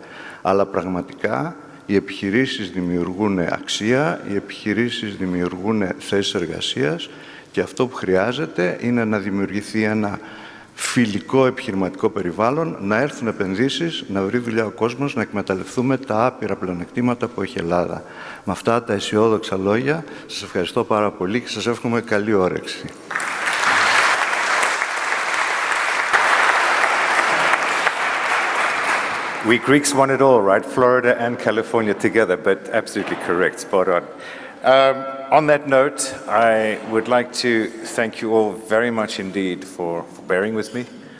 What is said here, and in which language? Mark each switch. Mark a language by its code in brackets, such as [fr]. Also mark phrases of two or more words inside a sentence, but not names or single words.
[el] Αλλά πραγματικά οι επιχειρήσεις δημιουργούν αξία, οι επιχειρήσεις δημιουργούν θέσεις εργασίας, και αυτό που χρειάζεται είναι να δημιουργηθεί ένα φιλικό επιχειρηματικό περιβάλλον, να έρθουν επενδύσεις, να βρει δουλειά ο κόσμος, να εκμεταλλευτούμε τα άπειρα πλεονεκτήματα που έχει η Ελλάδα. Με αυτά τα αισιόδοξα λόγια, σας ευχαριστώ πάρα πολύ και σας εύχομαι καλή όρεξη. [en] We Greeks want it all, right? Florida and California together, but absolutely correct, spot on. On that note, I would like to thank you all very much indeed for bearing with me.